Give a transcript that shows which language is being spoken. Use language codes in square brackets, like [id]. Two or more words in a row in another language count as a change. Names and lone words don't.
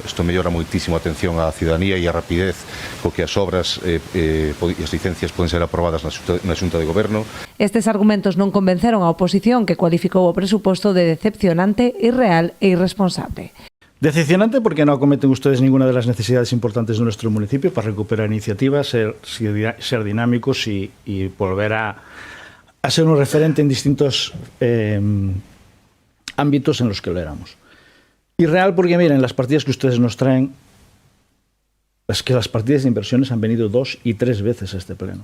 [gl] Isto mellora moitísimo a atención á ciudadanía e a rapidez co que as obras e as licencias poden ser aprobadas na Xunta de Goberno. Estes argumentos non convenceron a oposición, que cualificou o presuposto de decepcionante, irreal e irresponsable. [es] Decepcionante porque no acometen ustedes ninguna de las necesidades importantes de nuestro municipio para recuperar iniciativas, ser dinámicos y volver a ser un referente en distintos ámbitos en los que lo éramos. Irreal porque, miren, las partidas que ustedes nos traen, las partidas de inversiones han venido 2 y 3 veces a este pleno.